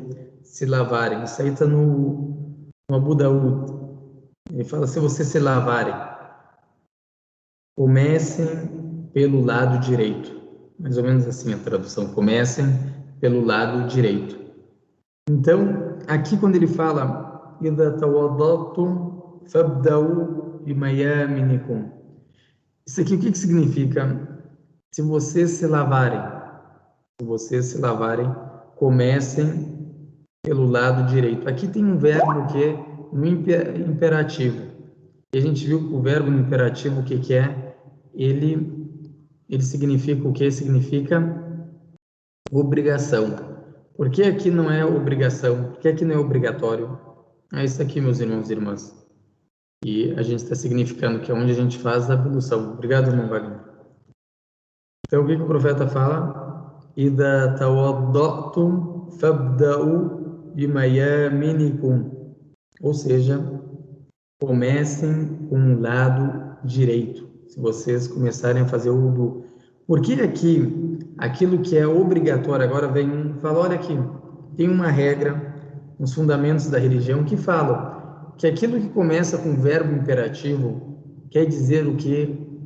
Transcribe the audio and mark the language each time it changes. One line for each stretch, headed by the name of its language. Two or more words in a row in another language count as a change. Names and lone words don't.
Portuguese: Se lavarem. Isso aí está no Abu Daud. Ele fala, se vocês se lavarem, comecem pelo lado direito. Mais ou menos assim a tradução, comecem pelo lado direito. Então, aqui quando ele fala,
Arabic: إِذَا تَوَضَّأْتُمْ فَابْدَأُوا بِمَيَامِنِكُمْ.
Portuguese: Isso aqui o que significa? Se vocês se lavarem, comecem pelo lado direito. Aqui tem um verbo que é no imperativo. E a gente viu que o verbo no imperativo, o que é? Ele significa o que? Significa obrigação. Por que aqui não é obrigação? Por que aqui não é obrigatório? É isso aqui, meus irmãos e irmãs. E a gente está significando que é onde a gente faz a ablução. Obrigado, irmão Wagner. Então, o que o profeta fala?
Arabic: إِذَا تَوَضَّأْتُمْ فَابْدَأُوا بِمَيَامِنِكُمْ.
Portuguese: Ou seja, comecem com o lado direito. Se vocês começarem a fazer o wudu. Porque aqui, aquilo que é obrigatório, agora vem fala, olha aqui, tem uma regra nos fundamentos da religião que fala que aquilo que começa com verbo imperativo quer dizer o quê?